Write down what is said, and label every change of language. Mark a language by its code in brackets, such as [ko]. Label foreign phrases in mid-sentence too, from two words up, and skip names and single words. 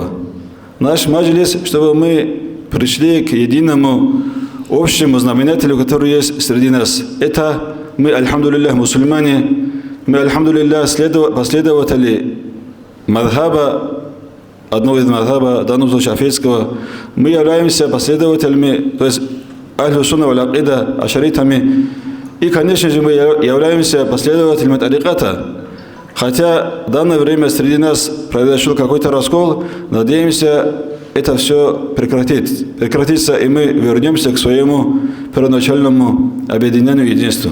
[ru] Наш маджлис, чтобы мы пришли к единому общему знаменателю, который есть среди нас. Это мы, альхамдулиллах, мусульмане, мы, альхамдулиллах, последователи мадхаба, одного из мадхаба, в данном случае шафийского. Мы являемся последователями, то есть [ar] أهل السنة والعقيدة, [ru] ашаритами. И, конечно же, мы являемся последователями тариката. Хотя в данное время среди нас произошел какой-то раскол, надеемся, это все прекратится, и мы вернемся к своему первоначальному объединению и единству.